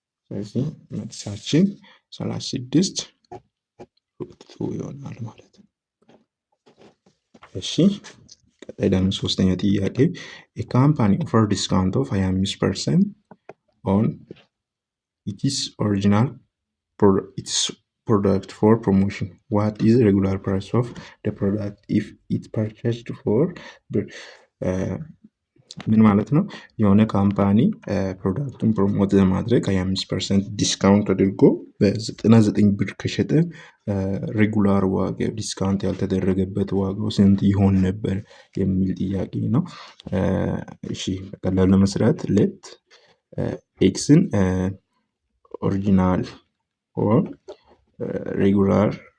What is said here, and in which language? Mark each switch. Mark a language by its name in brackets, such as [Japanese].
[Amharic] ስለዚህ መልሳችን 36 ሩት 2 ይሆናል ማለት ነው። እሺ ቀጣይ ደግሞ ሶስተኛ ጥያቄ [English] a company offer discount of 25% on its original product for promotion. What is the regular price of the product if it purchased for [Amharic] ምን ማለት ነው? የሆነ ካምፓኒ ፕሮዳክቱን ፕሮሞት ለማድረግ 25% ዲስካውንት አድርጎ በ99 ብር ከሸጠ ሬጉላር ዋጋ ዲስካውንት ያልተደረገበት ዋጋው ስንት ይሆን ነበር የሚል ጥያቄ ነው። እሺ በቀላሉ ለመስራት [English] ሌት ኤክስን ኦሪጂናል ኦር ሬጉላር